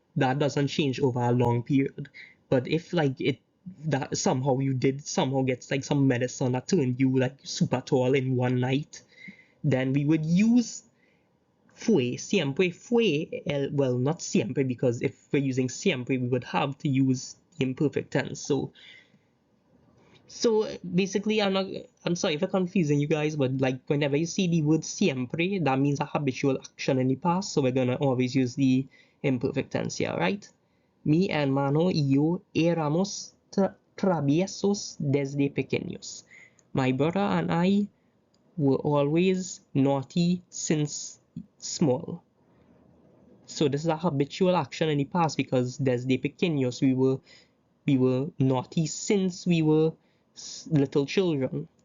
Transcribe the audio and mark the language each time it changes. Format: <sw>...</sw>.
<en>That doesn't change over a long period. But if that somehow gets some medicine that turned you super tall in one night, then we would use</en> <es>siempre fue,</es> <en>well, not siempre, because if we're using siempre, we would have to use the imperfect tense. So basically, I'm sorry for confusing you guys, but whenever you see the word siempre, that means a habitual action in the past, so we're gonna always use the imperfect tense here, right?</en> <es>Mi hermano y yo éramos traviesos desde pequeños.</es> <en>My brother and I were always naughty since small. So this is a habitual action in the past because</en> <es>desde pequeños</es> <en>we were naughty since we were little children.</en>